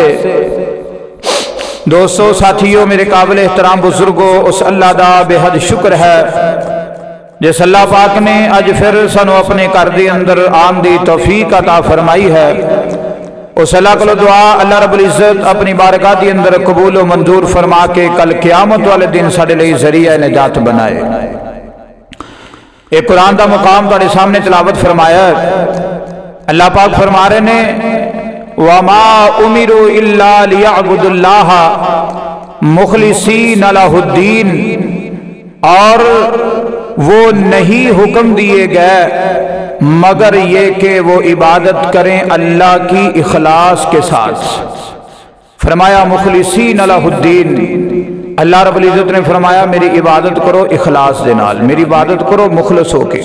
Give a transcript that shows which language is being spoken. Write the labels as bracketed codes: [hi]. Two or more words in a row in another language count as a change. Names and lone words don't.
[pa] دوستو ساتھیوں میرے قابل احترام بزرگوں اس اللہ دا بے حد شکر ہے جس اللہ پاک نے آج پھر سنو اپنے گھر دے اندر آن دی توفیق عطا فرمائی ہے۔ اس اللہ کو دعا اللہ رب العزت اپنی بارگاہ دی اندر قبول و منظور فرما کے کل قیامت والے دن ساڈے لئی ذریعہ نجات بنائے۔ ایک قرآن دا مقام تہاڈے سامنے تلاوت فرمایا ہے۔ اللہ پاک فرما رہے نے [ar] وَمَا أُمِرُوا إِلَّا لِيَعْبُدُوا اللَّهَ مُخْلِصِينَ لَهُ الدِّينَ، [ur] اور وہ نہیں حکم دیے گئے مگر یہ کہ وہ عبادت کریں اللہ کی اخلاص کے ساتھ۔ [pa] فرمایا [ar] مخلصین لہ الدین، [pa] اللہ رب العزت نے فرمایا میری عبادت کرو اخلاص دے نال، میری عبادت کرو مخلص ہو کے۔